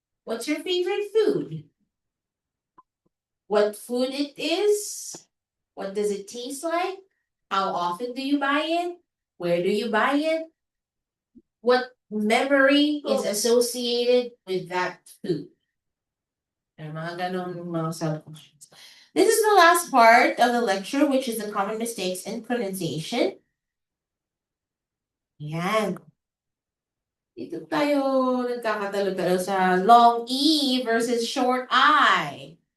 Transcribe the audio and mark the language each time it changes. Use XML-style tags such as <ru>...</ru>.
<en>What's your favorite food? What food it is? What does it taste like? How often do you buy it? Where do you buy it? What memory is associated with that food?</en> <tl>And mga ganun mga sub-questions.</tl> <en>This is the last part of the lecture, which is the common mistakes in pronunciation.</en> <tl>Yan. Dito tayo nagkakatalo-talo sa long E versus short I.</tl>